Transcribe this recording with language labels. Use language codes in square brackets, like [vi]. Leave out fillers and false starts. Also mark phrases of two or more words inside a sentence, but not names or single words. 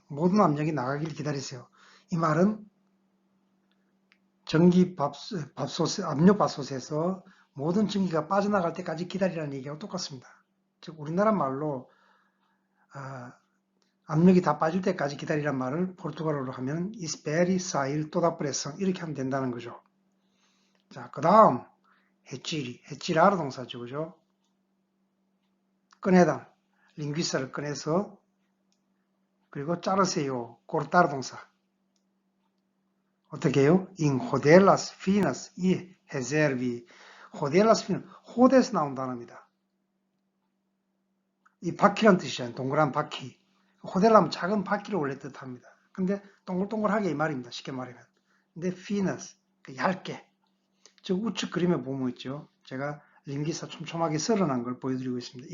[ko] 모든 압력이 나가기를 기다리세요. 이 말은 압력밥솥에서 모든 전기가 빠져나갈 때까지 기다리라는 얘기하고 똑같습니다. 즉, 우리나라 말로, 압력이 다 빠질 때까지 기다리란 말을 포르투갈어로 하면 [pt] espere sair toda pressão [ko] 이렇게 하면 된다는 거죠. 자, 그 다음, 해치라르 동사죠. 그죠? 꺼내다. 링귀사를 꺼내서 그리고 자르세요. cortar 동사. 어떻게 해요? [pt] In rodelas finas e reserve. rodelas finas. [ko] 호대에서 나온 단어입니다. 이 바퀴란 뜻이잖아요. 동그란 바퀴. 호델라면 작은 바퀴를 원래 뜻합니다. 근데 동글동글하게 이 말입니다. 쉽게 말하면. 근데 finas. 얇게. 즉 우측 그림에 보면 있죠. 제가 링기사 촘촘하게 썰어난 걸 보여드리고 있습니다.